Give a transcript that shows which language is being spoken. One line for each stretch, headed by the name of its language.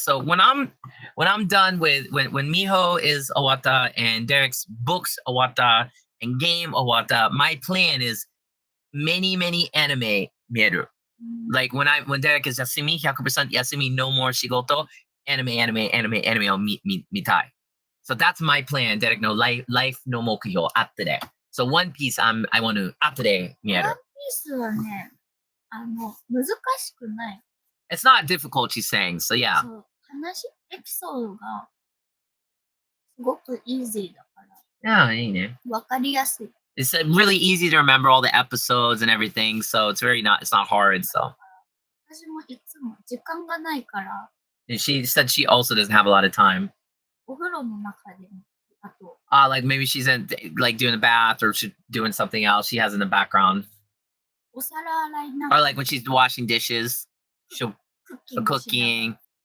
English: So when I'm done with when Miho is awata and Derek's books awata and game awata, my plan is many anime mieru. Like when Derek is yasumi, 100% yasumi, no more shigoto,
Japanese: anime o mitai.
English: So that's my plan. Derek no life no mokyo after that. So One Piece, I want to after
Japanese: 見える。 One Piece はね、難しくない。
English: It's not difficult, she's saying. So yeah.
Japanese: そう、エピソードがすごくイージーだから。いいね。わかりやすい。
English: It's really easy to remember all the episodes and everything, so it's not hard. So.
Japanese: 私もいつも時間がないから。
English: And she said she also doesn't have a lot of time.
Japanese: お風呂の中で。
English: Like maybe she's in like doing the bath or she's doing something else she has in the background. Or like when she's washing dishes, she'll cooking.